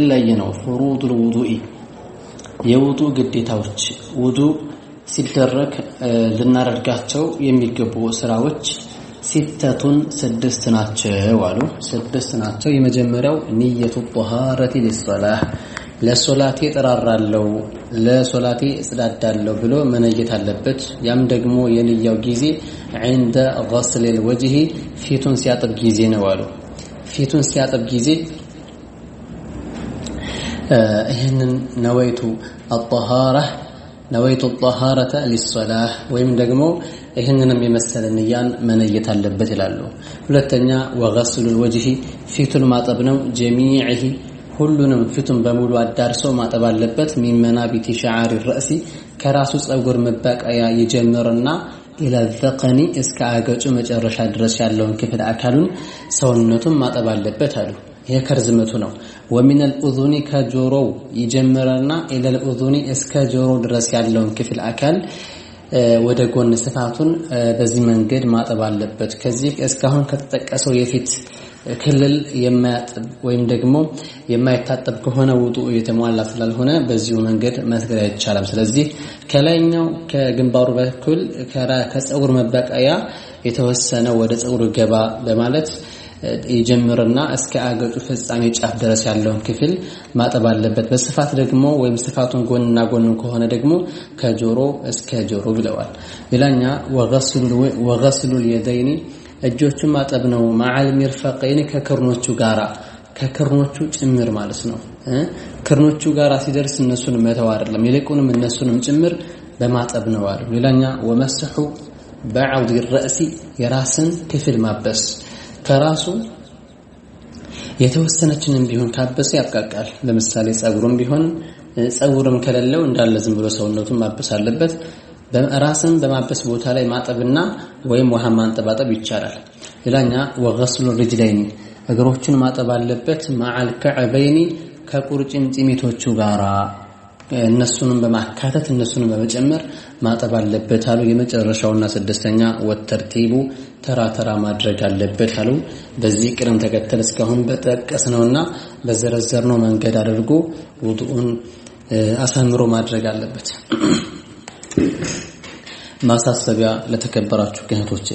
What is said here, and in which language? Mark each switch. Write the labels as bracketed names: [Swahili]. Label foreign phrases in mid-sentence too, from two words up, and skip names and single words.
[Amharic] ላይ ነው [Arabic] فروض الوضوء [Amharic] የውዱ ግዴታዎች። ውዱ ሲደረግ ልናደርጋቸው የሚገቡ ስራዎች ሲተቱን ስድስት ናቸው አሉ። ስድስት ናቸው። የመጀመሪያው [Arabic] نية الطهارة للصلاة [Amharic] ለሶላቴ ጠራራለው ለሶላቴ እጽዳዳለው ብሎ መነየት አለበት። ያም ደግሞ የንያው ጊዜ [Arabic] عند غسل الوجه [Amharic] ፊቱን ሲያጥብ ጊዜ ነው አሉ። ፊቱን ሲያጥብ ጊዜ ይሄንን ነወይቱ [Arabic] الطهارة للصلاة [Amharic] ወይም ደግሞ ይሄንንም የመሰለ ንያን መነየት አለበት ይላሉ። ሁለተኛ [Arabic] وغسل الوجه [Amharic] ፊቱን ማጠብ ነው። جميعه ሁሉንም ፊቱን በሙሉ አዳርሶ ማጠብ አለበት። [Arabic] من منابت شعر الرأس [Amharic] ከራሱ ጸጉር መበቀያ ይጀምርና [Arabic] إلى الذقن [Amharic] እስከ አገጩ መጨረሻ ድረስ ያለውን ክፍል አካሉን ሰውነቱን ማጠብ አለበት አሉ። ይሄ ከርዝመቱ ነው። [Arabic] ومن الأذن [Amharic] ከጆሮው ይጀምርና [Arabic] إلى الأذن [Amharic] እስከ ጆሮ ድረስ ያለውን ክፍል አካል ወደ ጎን ስፋቱን በዚህ መንገድ ማጠብ አለበት። ከዚህ እስካሁን ከተጠቀሰው የፊት ክልል የማያጥብ ወይም ደግሞ የማይታጠብ ከሆነ ውዱ የተሟላ ስላልሆነ በዚሁ መንገድ መስገድ አይቻልም። ስለዚህ ከላይኛው ከግንባሩ በኩል ከጸጉር መበቀያ የተወሰነ ወደ ጸጉር ገባ በማለት ይጀምርና እስከ አገጩ ፍጻሜ ጫፍ ድረስ ያለውን ክፍል ማጠብ አለበት። በስፋት ደግሞ ወይም ስፋቱን ጎንና ጎን ከሆነ ደግሞ ከጆሮ እስከ ጆሮ ብለዋል። ሌላኛ [Arabic] وغسل اليدين [Amharic] እጆቹን ማጠብ ነው። [Arabic] مع المرفقين [Amharic] ከክርኖቹ ጋራ ከክርኖቹ ጭምር ማለት ነው። ክርኖቹ ጋራ ሲደርስ እነሱን መተው አይደለም፣ ይልቁንም እነሱንም ጭምር በማጠብ ነው አሉ። ሌላኛ [Arabic] ومسح بعض الرأس [Amharic] የራስን ክፍል ማበስ ከራሱ የተወሰነችንም ቢሆን ካበሰ ያብቃቃል። ለምሳሌ ጸጉሩም ቢሆን ጸጉርም ከሌለው እንዳለ ዝም ብሎ ሰውነቱን ማበስ አለበት። በራስን በማበስ ቦታ ላይ ማጠብና ወይም ውሃ ማንጠባጠብ ይቻላል። ሌላኛ [Arabic] وغسل الرجلين [Amharic] እግሮችን ማጠብ አለበት። [Arabic] مع الكعبين [Amharic] ከቁርጭምጭሚቶቹ ጋራ እነሱንም በማካተት እነሱንም በመጨመር ማጠብ አለበት አሉ። የመጨረሻውና ስድስተኛ ወተርቲቡ ተራ ማድረግ አለበት አሉ። በዚህ ቅደም ተከተል እስካሁን በጠቀስነውና በዘረዘርነው መንገድ አድርጎ ውዱኡን አሳምሮ ማድረግ አለበት። ማሳሰቢያ ለተከበራችሁ እህቶቼ፣